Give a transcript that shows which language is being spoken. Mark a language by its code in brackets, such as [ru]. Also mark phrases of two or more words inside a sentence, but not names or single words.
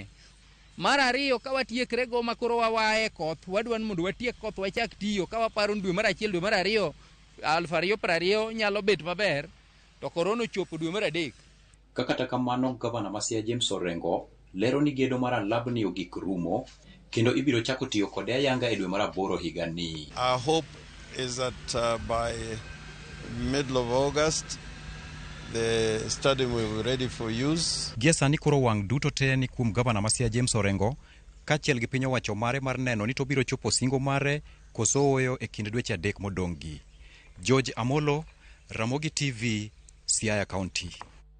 [luo] Mar ariyo ka watiekre go makoro wawae koth wadwan mondo watiek koth wachak tiyo ka waparo dwe mar 1 dwe mar 2 2020 nyalo bet maber to korona chopo dwe mar 3. Kata kamano gavana ma Siaya James Orengo lero ni gedo mar alabni ogik rumo kendo ibiro chako tiyo kode ayanga e dwe mar 8 higa ni. [en] Our hope is that by middle of August The stadium will be ready for use. [luo] Gie sani koro wang' duto te ni kuom gavana ma Siaya James Orengo kaachiel gi piny owacho mare mar neno ni to biro chopo singo mare koso oyo e kind dweche 3 modong'gi. George Amolo, Ramogi TV, Siaya County.